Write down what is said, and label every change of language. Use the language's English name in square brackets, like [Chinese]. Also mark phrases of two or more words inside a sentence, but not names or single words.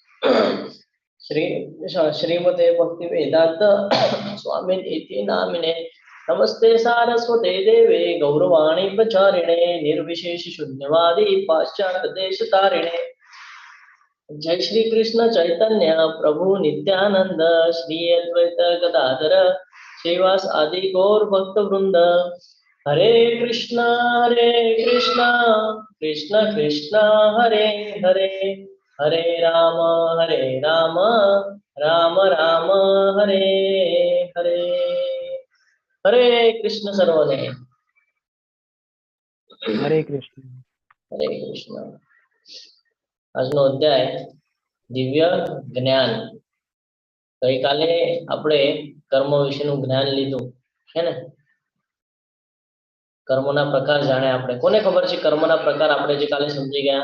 [Sanskrit] श्रीमते भक्ति वेदांत स्वामिनिति नामिने नमस्ते सारस्वते देवे गौरवाणी प्रचारिणे निर्विशेष शून्यवादी पाश्चात्य देश तारिणे। जय श्री कृष्ण चैतन्य प्रभु नित्यानंद श्री अद्वैत गदाधर श्रीवास आदि गौर भक्त वृंद। हरे कृष्ण कृष्ण कृष्ण हरे हरे हरे राम राम राम हरे हरे। [Gujarati] હરે કૃષ્ણ સર્વને। હરે કૃષ્ણ. हरे कृष्ण। આજનો અધ્યાય દિવ્ય જ્ઞાન. ગઈકાલે આપણે કર્મ વિશેનું જ્ઞાન લીધું છે ને, કર્મના પ્રકાર જાણે આપણે. કોને ખબર છે કર્મના પ્રકાર આપણે જે કાલે સમજી ગયા?